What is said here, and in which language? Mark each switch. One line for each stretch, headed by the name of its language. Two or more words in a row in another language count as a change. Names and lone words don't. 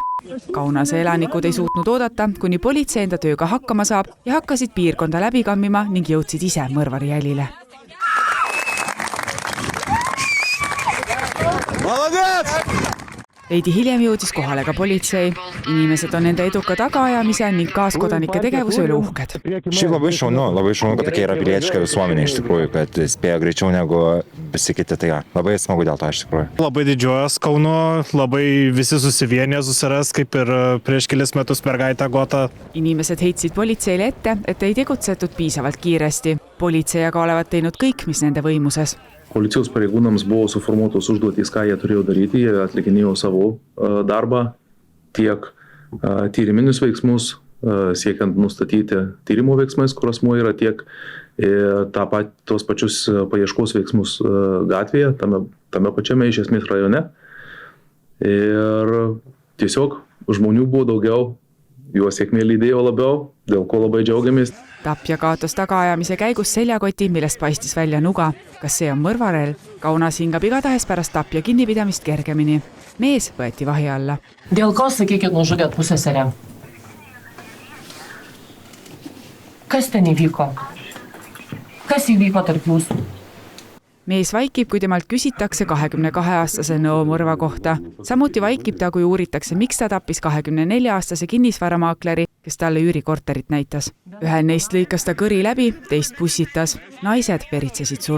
Estonian: Kaunase elanikud ei suutnud oodata, kuni politsei enda tööga hakkama saab ja hakkasid piirkonda läbi kammima ning jõudsid ise mõrvari jälile. Veidi hiljem jõudis kohale ka politsei. Inimesed on enda eduka tagaajamise ning kaaskodanike tegevuse üle uhked.
Lithuanian: Šiaip labai šaunu, kad tokia yra pilietiška visuomenė iš tikrųjų, kad spėjo greičiau negu visi kiti, tai labai smagu dėl to iš tikrųjų. Labai didžiuojas Kaunu, labai visi susivienė susiras, kaip ir prieš kelis metus mergaitę Gotą.
Estonian: Inimesed heitsid politseile ette, et ei tegutsetud piisavalt kiiresti. Politsei aga olevat teinud kõik, mis nende võimuses.
Lithuanian: Policijos pareigūnams buvo suformuotos užduotys, ką jie turėjo daryti, jie atlikinėjo savo darbą, tiek tyriminius veiksmus, siekiant nustatyti tyrimo veiksmais, kur asmuo yra, tiek tos pačius paieškos veiksmus gatvėje, tame pačiame iš esmės rajone. Ir tiesiog žmonių buvo daugiau, juos sėkmė lydėjo labiau, dėl ko labai džiaugiamės.
Estonian: Tapja kaotas tagaajamise käigus seljakoti, millest paistis välja nuga. Kas see on mõrvarel? Kaunas hingab igatahes pärast tapja kinnipidamist kergemini. Mees võeti vahi alla.
Lithuanian: Dėl ko, sakykit, nužudėt pusseserę? Kas ten įvyko? Kas įvyko tarp jūsų?
Estonian: Mees vaikib, kui temalt küsitakse 22-aastase Noo mõrva kohta. Samuti vaikib ta, kui uuritakse, miks ta tappis 24-aastase kinnisvaramaakleri, kes talle üürikorterit näitas. Ühel neist lõikas ta kõri läbi, teist pussitas. Naised veritsesid surnuks.